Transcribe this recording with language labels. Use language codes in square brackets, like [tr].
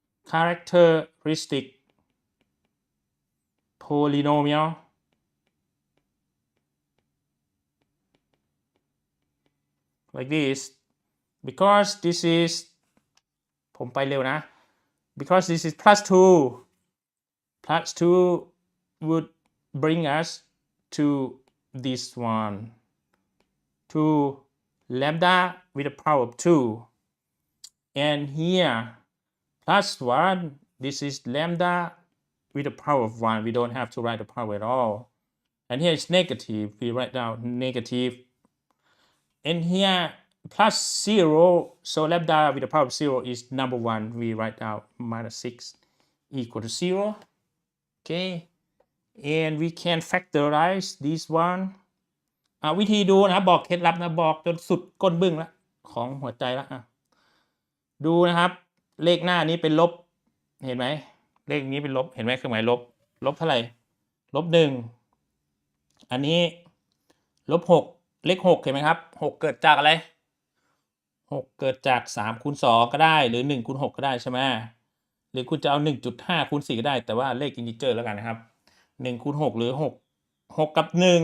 [en] characteristic polynomial like this because this is [th] ผมไปเร็วนะ [en] because this is plus 2 would bring us to this one to lambda with the power of 2 and here plus 1 this is lambda with the power of 1. We don't have to write the power at all. And here is negative. We write down negative. And here plus 0. So lambda with the power of 0 is number 1. We write down minus 6 equal to 0. Okay. And we can factorize this one. [th] วิธีดูนะบอกเคล็ดลับนะบอกจนสุดก้นบึ้งแล้วของหัวใจแล้วดูนะครับเลขหน้านี้เป็นลบเห็นไหมเลขนี้เป็นลบเห็นไหมเครื่องหมายลบลบเท่าไหร่ลบ1อันนี้ลบ6เลข6เห็นไหมครับ6เกิดจากอะไร6เกิดจาก3คูณ2ก็ได้หรือ1คูณ6ก็ได้ใช่ไหมหรือคุณจะเอา 1.5 คูณ4ก็ได้แต่ว่าเลขอินทิเจอร์แล้วกันนะครับ1คูณ6หรือ6กับ1